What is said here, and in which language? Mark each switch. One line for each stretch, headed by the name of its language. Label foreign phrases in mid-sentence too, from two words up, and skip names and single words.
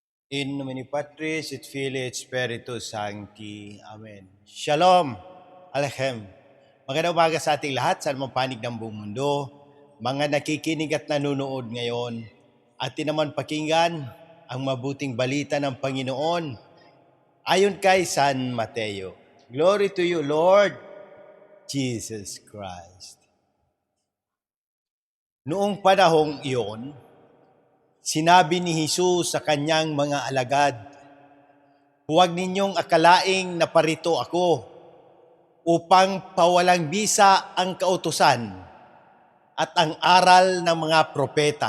Latin: In nomine Patris et Filii et Spiritus Sancti.
Hebrew: Amen. Shalom. Alechem.
Filipino: Magandang umaga sa ating lahat, sa anumang panig ng buong mundo, mga nakikinig at nanonood ngayon, atin naman pakinggan ang mabuting balita ng Panginoon ayon kay San Mateo.
English: Glory to you, Lord Jesus Christ.
Filipino: Noong panahong iyon, sinabi ni Jesus sa kanyang mga alagad, "Huwag ninyong akalaing naparito ako upang pawalang bisa ang kautusan at ang aral ng mga propeta.